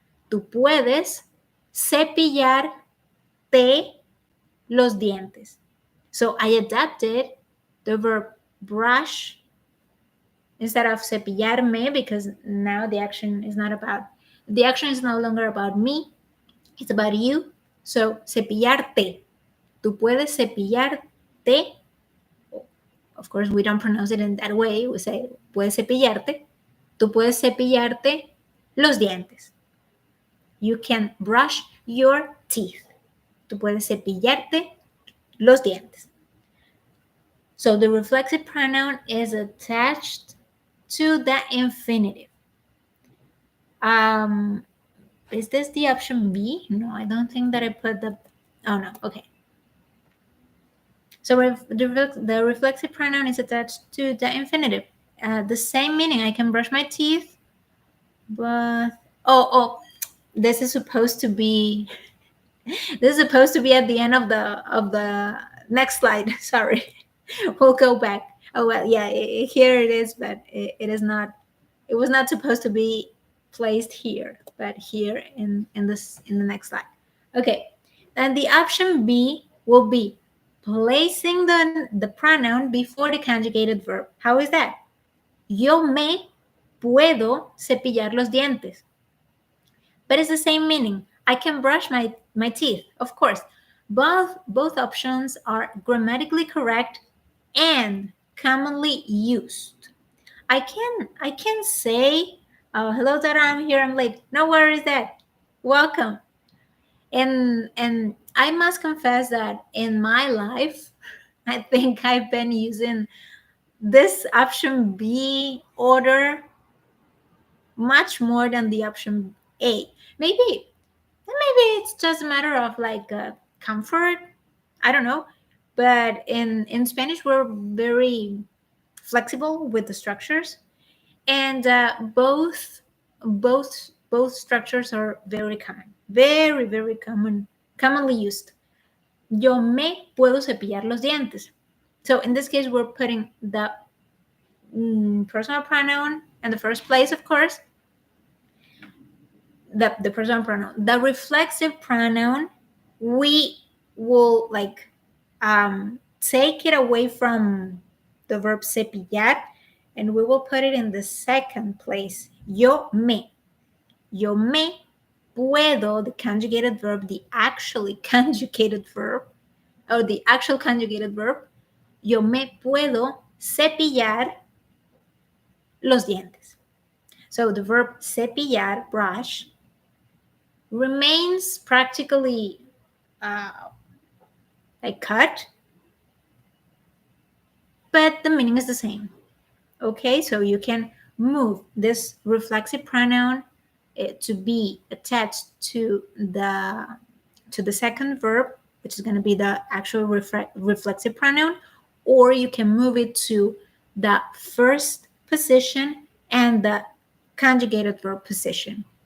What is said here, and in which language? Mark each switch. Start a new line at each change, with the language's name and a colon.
Spanish: Tú puedes cepillarte los dientes.
English: So I adapted the verb brush instead of cepillarme, because now the action is no longer about me, it's about you.
Spanish: So cepillarte. Tú puedes cepillarte.
English: Of course, we don't pronounce it in that way. We say,
Spanish: puedes cepillarte. Tú puedes cepillarte los dientes.
English: You can brush your teeth.
Spanish: Tú puedes cepillarte los dientes.
English: So the reflexive pronoun is attached to the infinitive. Is this the option B? No, I don't think that I put the... Oh, no. Okay. So the reflexive pronoun is attached to the infinitive. The same meaning. I can brush my teeth, but this is supposed to be at the end of the next slide. Sorry, we'll go back. Oh well, yeah, here it is, but it is not. It was not supposed to be placed here, but here in the next slide. Okay, and the option B will be placing the pronoun before the conjugated verb. How is that?
Spanish: Yo me puedo cepillar los dientes.
English: But it's the same meaning. I can brush my teeth, of course. Both options are grammatically correct and commonly used. I can say, oh, hello, Dara, I'm here, I'm late. No worries, Dad. Welcome. And I must confess that in my life, I think I've been using this option B order much more than the option A. Maybe it's just a matter of like comfort. I don't know. But in Spanish, we're very flexible with the structures, and both structures are very common, very commonly used.
Spanish: Yo me puedo cepillar los dientes.
English: So in this case, we're putting the personal pronoun in the first place, of course. The personal pronoun, the reflexive pronoun, we will like take it away from the verb cepillar, and we will put it in the second place.
Spanish: Yo me puedo,
English: the conjugated verb, the actually conjugated verb, or the actual conjugated verb.
Spanish: Yo me puedo cepillar los dientes.
English: So the verb cepillar, brush, remains practically like cut, but the meaning is the same. Okay, so you can move this reflexive pronoun to be attached to the second verb, which is going to be the actual reflexive pronoun, or you can move it to the first position and the conjugated verb position.